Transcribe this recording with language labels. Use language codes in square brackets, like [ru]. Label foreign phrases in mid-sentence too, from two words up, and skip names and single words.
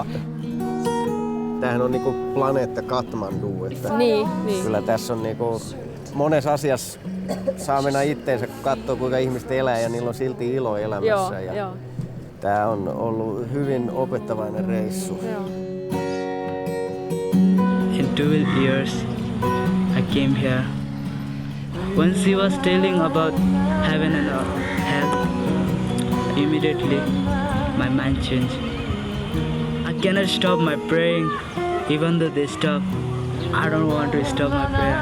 [fi] Tämähän on planeetta Kathmandu, että kyllä tässä on monessa asiassa saa mennä itteensä, kun katsoo kuinka ihmiset elää ja niillä on silti ilo elämässä. Joo. Tää on ollut hyvin opettavainen reissu. [en] In 12 years, I came here. When she was telling about heaven and hell, immediately my mind changed. I cannot stop my praying Even though they stop, I don't want to stop my prayer.